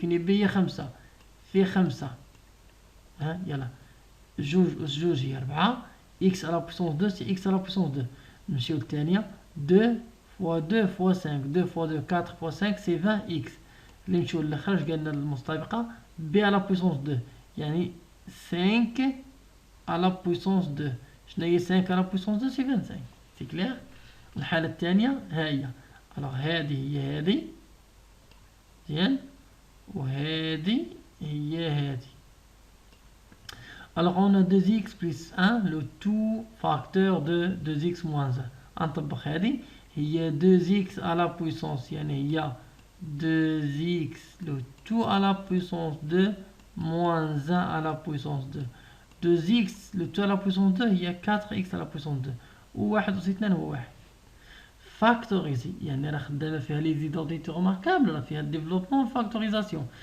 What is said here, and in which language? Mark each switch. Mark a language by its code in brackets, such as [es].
[ar] فين b هي 5 في 5 يلا جوج أس جوج هي 4 x على بويسونس 2 سي x على بويسونس 2. نمشيو للثانية [fr] 2 fois 2 fois 5 2 fois 2 4 fois 5 c'est 20x. [ar] اللي نمشيو للآخر اش قالنا المستطابقة [fr] b à la puissance 2 [ar] يعني [fr] 5 à la puissance 2. [ar] شنو هي 5 à la puissance 2 سي 25. سي كلير. الحالة الثانية ها هي. alors هذه هي هذه مزيان وهذه هي هذه. [fr] alors on a 2x plus 1 le tout facteur de 2x moins 1. [ar] نطبق هذه هي [fr] 2x à la puissance يعني هي 2x le tout à la puissance 2 moins 1 à la puissance 2. 2x le tout à la puissance 2 هي 4x à la puissance 2 [ar] وواحد أس 2 هو واحد. فاكتوريزي يعني راه خدامة فيها لي زيدونتيتي روماركابل راه فيها الديفلوبمون فاكتوريزاسيون.